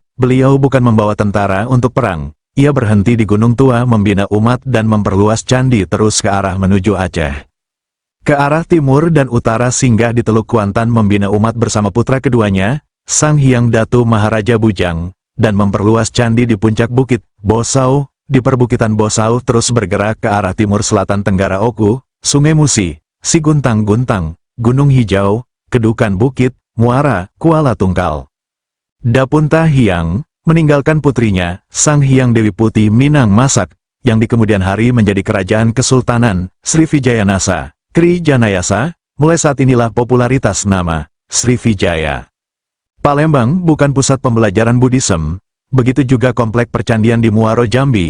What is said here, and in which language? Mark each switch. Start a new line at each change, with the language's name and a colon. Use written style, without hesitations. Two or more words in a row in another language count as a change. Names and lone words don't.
Indonesian: Beliau bukan membawa tentara untuk perang, ia berhenti di Gunung Tua membina umat dan memperluas candi terus ke arah menuju Aceh. Ke arah timur dan utara singgah di Teluk Kuantan membina umat bersama putra keduanya, Sang Hyang Datu Maharaja Bujang, dan memperluas candi di puncak bukit Bosau. Di perbukitan Bosau terus bergerak ke arah timur selatan Tenggara Oku, Sungai Musi, Siguntang-Guntang, Gunung Hijau, Kedukan Bukit, Muara, Kuala Tungkal. Dapunta Hyang meninggalkan putrinya, Sang Hyang Dewi Putih Minang Masak, yang di kemudian hari menjadi kerajaan Kesultanan Srivijayanasa, Kri Janayasa. Mulai saat inilah popularitas nama Srivijaya. Palembang bukan pusat pembelajaran Buddhisme, begitu juga komplek percandian di Muaro Jambi.